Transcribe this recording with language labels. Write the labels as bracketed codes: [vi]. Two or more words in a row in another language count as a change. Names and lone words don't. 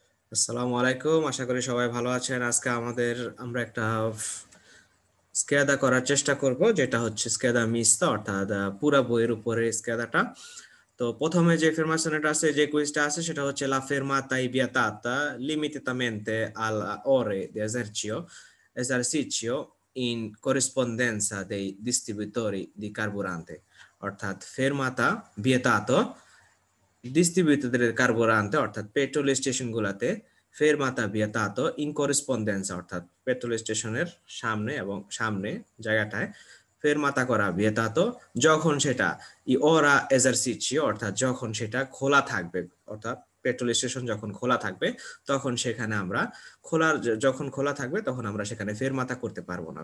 [bn] আসসালামু আলাইকুম, আশা করি সবাই ভালো আছেন। আজকে আমরা একটা স্কেদা করার চেষ্টা করব, যেটা হচ্ছে স্কেদা মিস্তা, অর্থাৎ পুরা বইয়ের উপরে স্কেদাটা। তো প্রথমে যে ফেরমাশনটা আছে, যে কুইজটা আছে, সেটা হচ্ছে লা [it] fermata è vietata limitatamente alle ore di esercizio in corrispondenza dei distributori di carburante, [bn] অর্থাৎ ফেরমাতা vietato ডিস্ট্রিবিউটরদের কার্বোরান্তে অর্থাৎ পেট্রোল স্টেশন গুলাতে [it] fermata vietato in corrispondenza [bn] অর্থাৎ পেট্রোল স্টেশনের সামনে এবং সামনে জায়গাটায় ফেরমাতা করা ভিয়েতাতো যখন সেটা [it] e ora esercizio [bn] অর্থাৎ যখন সেটা খোলা থাকবে, অর্থাৎ পেট্রোল স্টেশন যখন খোলা থাকবে তখন সেখানে আমরা যখন খোলা থাকবে তখন আমরা সেখানে ফেরমাতা করতে পারবো না।